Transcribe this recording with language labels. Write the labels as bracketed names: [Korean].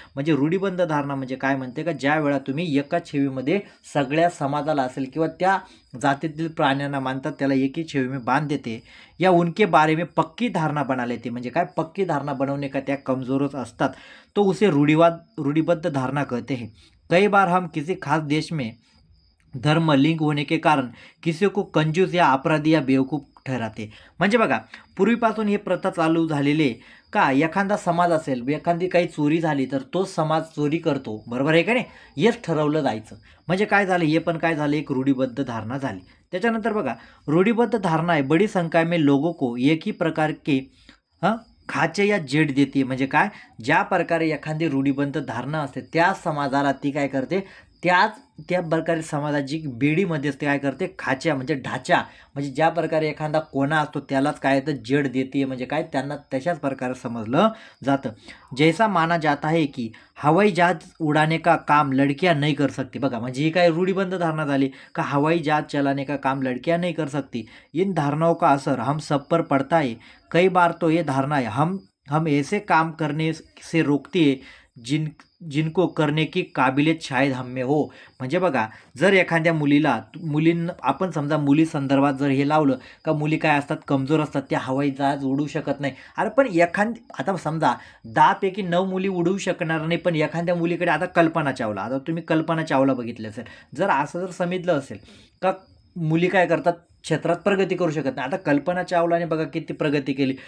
[Marathi] म्हणजे रूढीबद्ध धारणा म्हणजे काय म्हणते का, ज्या वेळा तुम्ही एकाच छवीमध्ये सगळ्या समाजाला असेल किंवा त्या जातीतील प्राण्यांना मानतात त्याला [Hindi] एक ही छवी में बांध देते, या उनके बारे में पक्की धारणा बना लेते, [Marathi] म्हणजे काय पक्की धारणा बनवणे का त्या कमजोरच असतात, [Hindi] तो उसे रूढ़िबद्ध धारणा कहते हैं। कई बार हम किसी खास देश में धर्म लिंग होने के कारण किसी को कंजूस या अपराधी या बेवकूफ ठहराते। [Marathi] म्हणजे बघा, पूर्वीपासून हे प्रथा चालू झालेली का, एखादा समाज असेल, एखादी काही चोरी झाली तर तो समाज चोरी करतो, बरोबर आहे का नाही, हेच ठरवलं जायचं। म्हणजे काय झालं, हे पण काय झालं, एक रूढीबद्ध धारणा झाली। त्याच्यानंतर बघा, रूढीबद्ध धारणा आहे [Hindi] बड़ी संख्या में लोगों को एक ही प्रकार के खाचे या जेड देते, [Marathi] म्हणजे काय, ज्या प्रकारे एखादी रूढीबद्ध धारणा असते त्या समाजाला ती काय करते, त्या प्रकारे समाजाची बेडीमध्ये असते काय करते, खाच्या म्हणजे ढाचा, म्हणजे ज्या प्रकारे एखादा कोणा असतो त्यालाच काय तर जड देते, म्हणजे काय त्यांना तशाच प्रकारे समजलं जातं. [Hindi] जैसा माना जाता है की हवाई जहाज उडाने का काम लड़कियां नहीं कर सकती. [Marathi] बघा म्हणजे ही काय रूढीबंध धारणा झाली का [Hindi] हवाई जहाज चलाने का काम लड़कियां नहीं कर सकती. इन धारणाओं का असर हम सब पर पड़ता है. कई बार तो ये धारणा है हम ऐसे काम करने से रोकती है जिनको करने की काबिलियत शायद हम में हो. [Marathi] म्हणजे बघा जर एखाद्या मुलींना आपण समजा मुली संदर्भात जर हे लावलं का मुली काय असतात, कमजोर असतात, त्या हवाई जहाज उडू शकत नाही. अरे पण आता समजा 10 पैकी 9 मुली उडवू शकणार नाही, पण एखाद्या मुलीकडे आता कल्पना चावला, आता तुम्ही कल्पना चावला बघितलं असेल, जर असं जर समजलं असेल का मुली काय करतात क्षेत्रात प्रगती करू शकत नाही, आता कल्पना चावलाने बघा किती प्रगती केली.